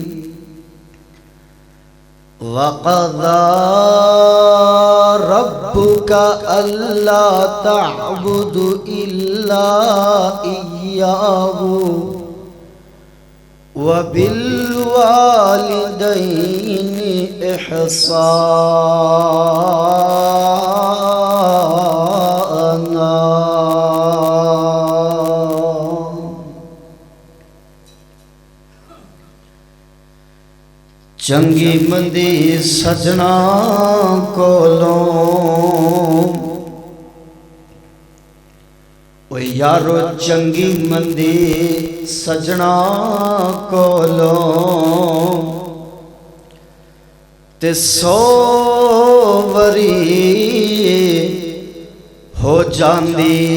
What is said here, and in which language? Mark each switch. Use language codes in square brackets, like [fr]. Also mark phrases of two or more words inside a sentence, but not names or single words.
[ar] وقضى ربك ألا تعبدوا إلا إياه وبالوالدين إحسانا. [pa] چنگی مندی سجنا کولوں او یارو، چنگی مندی سجنا کولوں تے 100 واری ہو جاندی.